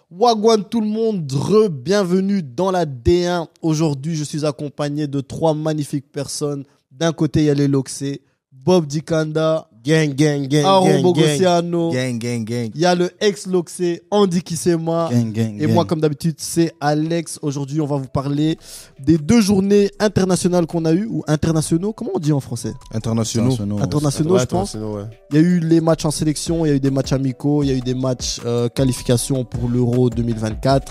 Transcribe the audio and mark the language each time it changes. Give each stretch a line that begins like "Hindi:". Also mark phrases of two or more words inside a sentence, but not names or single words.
French: Wagwan tout le monde, bienvenue dans la D1. Aujourd'hui, je suis accompagné de 3 magnifiques personnes. D'un côté, il y a les Loxé, Bob Dikanda,
English: Gang, gang, gang,
French: Aaron
English: gang,
French: Bogosiano.
English: gang, gang, gang.
French: Il y a le ex-Loxé, Andy Kissema.
English: Gang, gang,
French: Et
English: gang.
French: moi, comme d'habitude, c'est Alex. Aujourd'hui, on va vous parler des 2 journées internationales qu'on a eues, ou internationaux, comment on dit en français? Internationaux. Internationaux, je pense. Ouais. Il y a eu les matchs en sélection, il y a eu des matchs amicaux, il y a eu des matchs qualification pour l'Euro 2024.